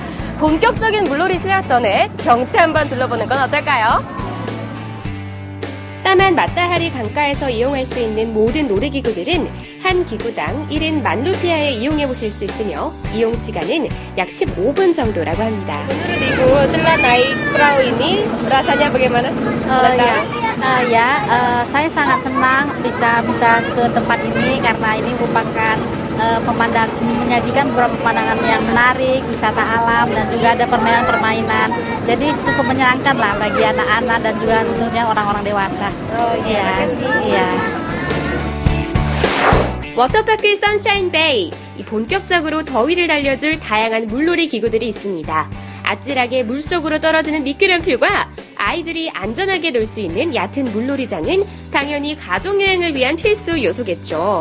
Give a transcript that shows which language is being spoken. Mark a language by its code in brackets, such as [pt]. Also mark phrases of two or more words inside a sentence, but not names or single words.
[ko] 본격적인 물놀이 시작 전에 경치 한번 둘러보는 건 어떨까요? 따만 마따하리 강가에서 이용할 수 있는 모든 놀이기구들은 한 기구당 1인 10,000루피아에 이용해보실 수 있으며 이용 시간은 약 15분 정도라고 합니다. 오늘은 이곳 [id] telah naik perahu ini, rasanya bagaimana? Saya sangat senang bisa ke tempat ini karena ini merupakan menyajikan beberapa pemandangan yang menarik, wisata alam dan juga ada permainan-permainan. Jadi cukup menyenangkan lah bagi anak-anak dan juga tentunya orang-orang dewasa. Iya. [ko] 워터파크 선샤인 베이, 이 본격적으로 더위를 날려줄 다양한 물놀이 기구들이 있습니다. 아찔하게 물속으로 떨어지는 미끄럼틀과 아이들이 안전하게 놀 수 있는 얕은 물놀이장은 당연히 가족여행을 위한 필수 요소겠죠.